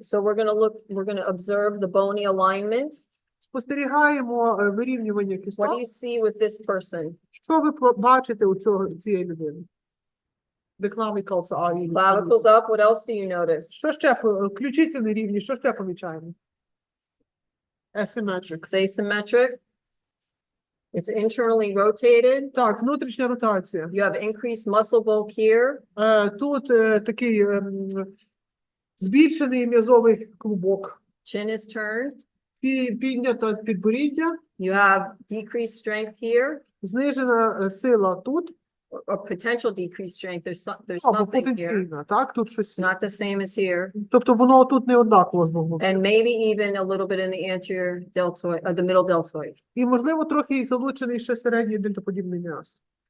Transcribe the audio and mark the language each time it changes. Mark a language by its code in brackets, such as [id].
[en] So we're going to observe the bony alignment. [uk] Спостерігаємо вирівнювання [en] What do [uk] кісток. [en] you see with this person? [uk] Що ви бачите у цієї людини? [en] The clavicles are... Clavicles up. What else do you notice? [uk] Що ще? Ключиці нерівні. Що ще помічаємо? [en] Asymmetric. It's asymmetric. It's internally rotated. [uk] Так, внутрішня ротація. [en] You have increased muscle bulk here. [uk] Тут такий збільшений м'язовий клубок. [en] Chin is turned. [uk] Піднято підборіддя. [en] You have decreased strength here, [uk] Знижена сила тут. [en] or potential decreased strength. There's [uk] Або [en] something here. [uk] потенційна, так? Тут щось. [en] It's not the same as here. [uk] Тобто воно тут не однаково знову. [en] And maybe even a little bit in the anterior deltoid, the middle deltoid. [uk] І, можливо, трохи і залучений ще середній дельтоподібний м'яз.